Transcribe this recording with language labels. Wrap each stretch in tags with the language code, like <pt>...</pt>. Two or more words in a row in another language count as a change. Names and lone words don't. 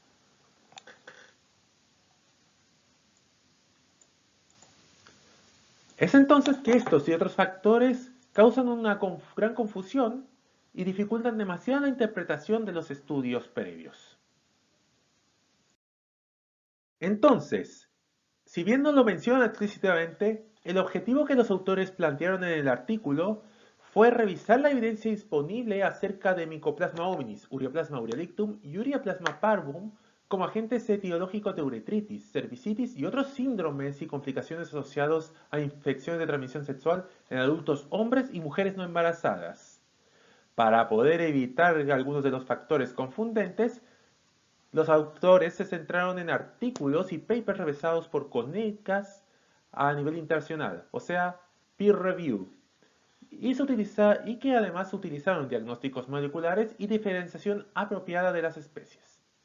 <es>Es entonces que estos y otros factores causan una gran confusión y dificultan demasiado la interpretación de los estudios previos. Entonces, si bien no lo mencionan explícitamente, el objetivo que los autores plantearon en el artículo fue revisar la evidencia disponible acerca de Mycoplasma hominis, Ureaplasma uriolictum y Ureaplasma parvum como agentes etiológicos de uretritis, cervicitis y otros síndromes y complicaciones asociados a infecciones de transmisión sexual en adultos hombres y mujeres no embarazadas. Para poder evitar algunos de los factores confundentes, los autores se centraron en artículos y papers revisados por colegas a nivel internacional, o sea,</es> <en>peer review,</en> <es>y que además utilizaron diagnósticos moleculares y diferenciación apropiada de las especies.</es>